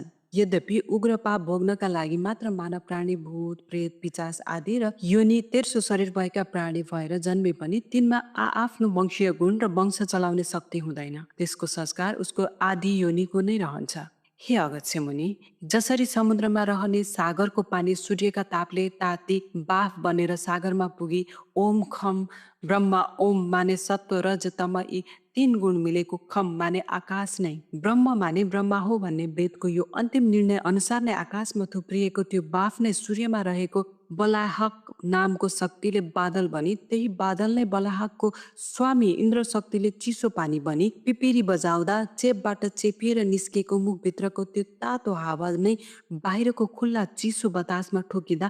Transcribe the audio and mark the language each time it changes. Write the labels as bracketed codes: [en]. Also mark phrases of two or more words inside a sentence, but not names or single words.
[ne] यद्यपि उग्र पाप भोग्नका लागि मात्र मानव प्राणी, भूत, प्रेत, पिचास आदि र योनि तेर्सो शरीर भएका प्राणी भएर जन्मे पनि तिनमा आफ्नो वंशीय गुण र वंश चलाउने शक्ति हुँदैन। त्यसको संस्कार उसको आदि योनिको नै रहन्छ। हे अगस्त्य मुनि, जसरी समुद्रमा रहने सागरको पानी सूर्यका तापले ताती बाफ बनेर सागरमा पुगी [sa] ओम खम ब्रह्म [ne] ओम माने सत्व रज तम यी 3 गुण मिलेको खम माने आकाश नै ब्रह्म माने ब्रह्मा हो भन्ने वेदको यो अन्तिम निर्णय अनुसार नै आकाशमा थुप्रिएको त्यो बाफ नै सूर्यमा रहेको बलाहक नामको शक्तिले बादल बनी, त्यही बादल नै बलाहकको स्वामी इन्द्र शक्तिले चिसो पानी बनी, पिपिरी बजाउँदा चेपबाट चेपिएर निस्केको मुखभित्रको त्यो तातो हावा नै बाहिरको खुल्ला चिसो बतासमा ठोकिँदा